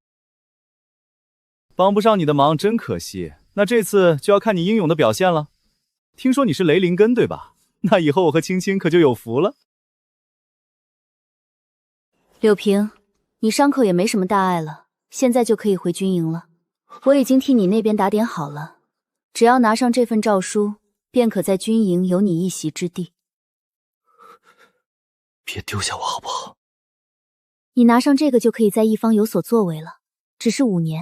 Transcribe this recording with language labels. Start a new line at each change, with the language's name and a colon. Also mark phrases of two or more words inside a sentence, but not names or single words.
Chinese: 幫不上你的忙真可惜，那這次就要看你英勇的表現了。聽說你是雷凌根對吧？那以後我和青青可就有福了。柳平，你傷口也沒什麼大礙了，現在就可以回軍營了。我已經替你那邊打點好了，只要拿上這份詔書，便可在軍營有你一席之地。別丟下我好不好？你拿上這個就可以在一方有所作為了，只是5年。